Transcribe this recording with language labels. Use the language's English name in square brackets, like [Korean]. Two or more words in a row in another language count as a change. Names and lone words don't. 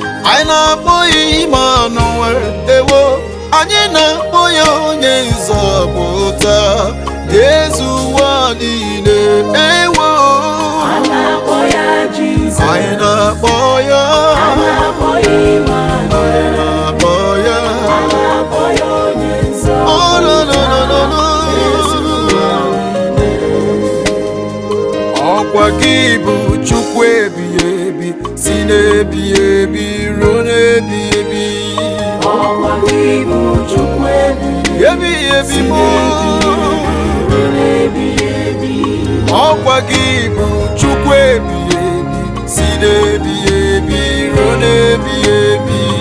[Igbo] Anyị na-akpọ ya Emmanuel. Ewo, anyị na-akpọ ya onye nzọpụta. Ezi ụwa niile. Ewo. A na-akpọ ya Jesus. Anyị na-akpọ ya. A na-akpọ ya Emmanuel. Anyị na-akpọ ya. A na-akpọ ya onye nzọpụta. [English] Oh, no, no, no, no, no. [Igbo] Ezi ụwa niile. Ọkwa gị bụ Chukwu ebighị ebi, si n'ebighị ebi ruo n'ebighị ebi. Ọkwa gị bụ Chukwu ebighị ebi, Ebighị ebi si bụ. n'ebighị ebi ruo n'ebighị ebi. Ọkwa gị bụ Chukwu ebighị ebi, si n'ebighị ebi ruo n'ebighị ebi.